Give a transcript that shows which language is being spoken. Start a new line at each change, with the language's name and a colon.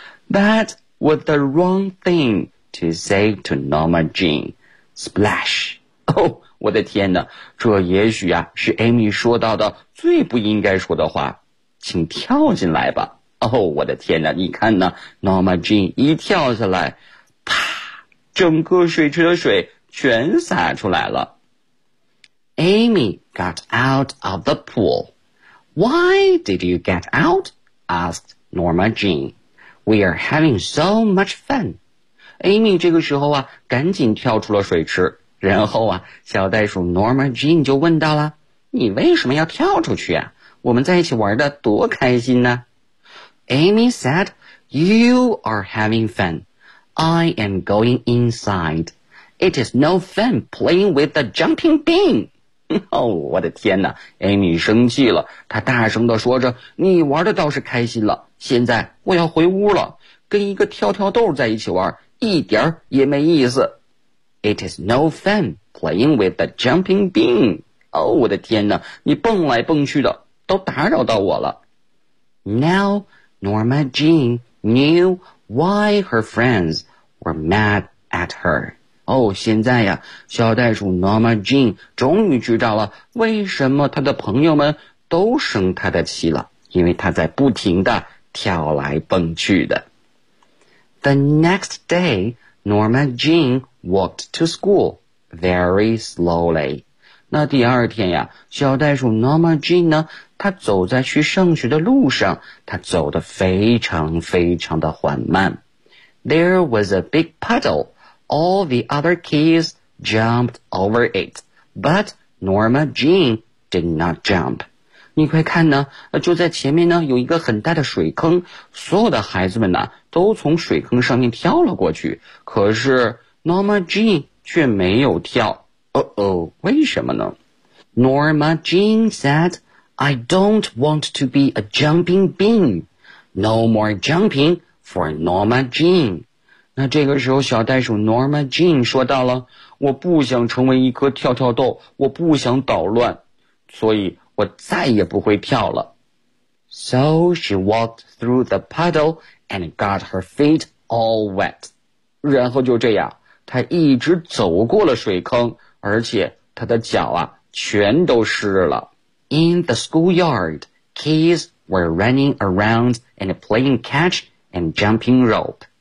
English: That was the wrong thing to say to Norma Jean. Splash.
Chinese: 我的天哪，这也许啊是 Amy 说到的最不应该说的话，请跳进来吧。我的天哪，你看呢， Norma Jean 一跳下来，啪，整个水池的水全洒出来了。
English: Amy got out of the pool. Why did you get out? Asked Norma Jean. We are having so much fun.
Chinese: Amy 这个时候啊赶紧跳出了水池，然后啊小袋鼠 Norma Jean 就问到了，你为什么要跳出去啊？我们在一起玩得多开心呢。
English: Amy said, You are having fun. I am going inside. It is no fun playing with the jumping bean.
Chinese: 哦，我的天哪， Amy 生气了，她大声地说着，你玩的倒是开心了，现在我要回屋了，跟一个跳跳豆在一起玩一点也没意思。
English: It is no fun playing with the jumping bean.
Chinese: 哦，我的天哪，你蹦来蹦去的都打扰到我了。
English: Now Norma Jean knew why her friends were mad at her.
Chinese: 哦，现在呀，小袋鼠 Norma Jean 终于知道了为什么她的朋友们都生她的气了，因为她在不停地跳来蹦去的。
English: The next day, Norma Jean walked to school very slowly.
Chinese: 那第二天呀，小袋鼠 Norma Jean 呢，她走在去上学的路上，她走得非常非常的缓慢。
English: There was a big puddle. All the other kids jumped over it, but Norma Jean did not jump.
Chinese: 你快看呢，就在前面呢有一个很大的水坑，所有的孩子们呢都从水坑上面跳了过去，可是 Norma Jean 却没有跳。为什么呢？
English: Norma Jean said, I don't want to be a jumping bean. No more jumping for Norma Jean.
Chinese: 那这个时候小袋鼠 Norma Jean 说到了，我不想成为一颗跳跳豆，我不想捣乱，所以我再也不会跳了。
English: So she walked through the puddle and got her feet all wet.
Chinese: 然后就这样，她一直走过了水坑，而且她的脚啊全都湿了。
English: In the schoolyard, kids were running around and playing catch and jumping rope.